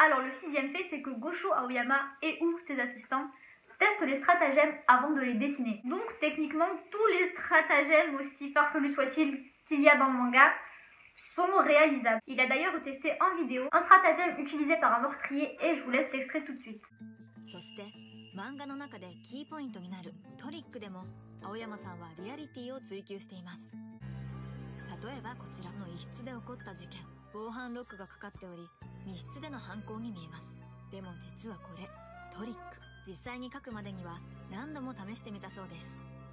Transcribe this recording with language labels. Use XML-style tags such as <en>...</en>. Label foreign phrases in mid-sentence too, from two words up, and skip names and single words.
<fr>Alors le sixième fait, c'est que Gosho Aoyama et ou ses assistants testent les stratagèmes avant de les dessiner. Donc techniquement, tous les stratagèmes, aussi farfelus soient-ils qu'il y a dans le manga, sont réalisables. Il a d'ailleurs testé en vidéo un stratagème utilisé par un meurtrier et je vous laisse l'extrait tout de suite.</fr> <ja>そして漫画の中でキーポイントになるトリックでも青山さんはリアリティを追求しています。例えばこちらの一室で起こった事件。防犯ロックがかかっており密室での犯行に見えます。でも実はこれトリック。実際に書くまでには何度も試してみたそうです。</ja>